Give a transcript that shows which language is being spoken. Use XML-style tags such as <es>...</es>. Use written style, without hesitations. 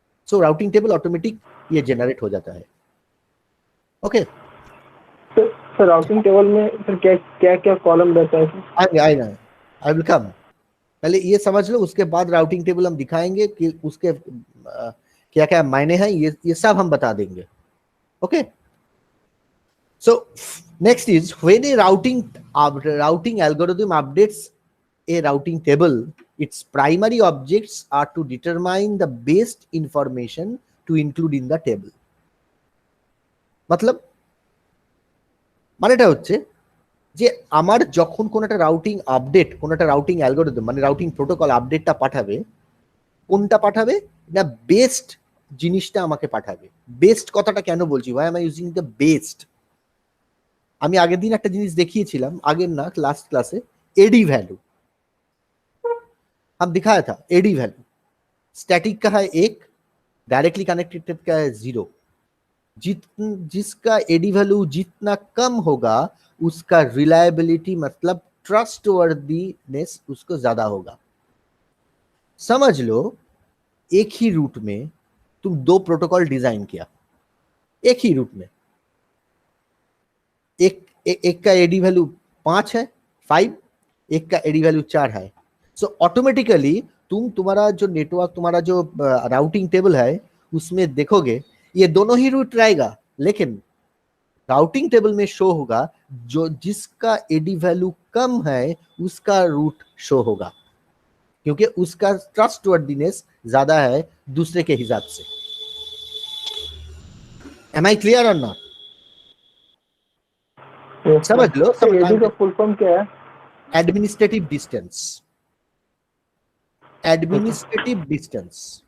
<hi>सो routing table automatic ये generate हो जाता है।</hi> <en>okay</en> <hi>सर राउटिंग टेबल में सर क्या क्या क्या कॉलम रहता है सर?</hi> <en>I will come,</en> <hi>पहले ये समझ लो, उसके बाद राउटिंग टेबल हम दिखाएंगे कि उसके क्या क्या मायने हैं, ये सब हम बता देंगे।</hi> <en>Okay, so next is when a routing algorithm updates a routing table, its primary objects are to determine the best information to include in the table।</en> <bn>मतलब মানেটা হচ্ছে যে আমার যখন কোন একটা রাউটিং আপডেট, কোন একটা রাউটিং অ্যালগরিদম মানে রাউটিং প্রোটোকল আপডেটটা পাঠাবে, কোনটা পাঠাবে না, বেস্ট জিনিসটা আমাকে পাঠাবে। বেস্ট কথাটা কেন বলছি, ভাই আমি</bn> <en>using the best,</en> <bn>আমি আগের দিন একটা জিনিস দেখিয়েছিলাম, আগের না লাস্ট</bn> <hi>क्लासे, एडी वैल्यू हम दिखाया था। एडी वैल्यू स्टैटिक का है 1, डायरेक्टली कनेक्टेड का है 0। जिसका एडी वैल्यू जितना कम होगा उसका रिलायबिलिटी मतलब ट्रस्टवर्दीनेस उसको ज्यादा होगा। समझ लो एक ही रूट में तुम 2 प्रोटोकॉल डिजाइन किया, एक ही रूट में, एक का एडी वैल्यू 5 है, 5, एक का एडी वैल्यू 4 है। सो ऑटोमेटिकली तुम्हारा जो नेटवर्क, तुम्हारा जो राउटिंग टेबल है, उसमें देखोगे ये दोनों ही रूट रहेगा, लेकिन राउटिंग टेबल में शो होगा जो जिसका एडी वैल्यू कम है उसका रूट शो होगा, क्योंकि उसका ट्रस्टवर्दीनेस ज्यादा है दूसरे के हिसाब से।</hi> <en>Am I clear or not?</en> <hi>समझ लो, एडी का फुल फॉर्म क्या है?</hi> <en>Administrative distance. Administrative distance.</en>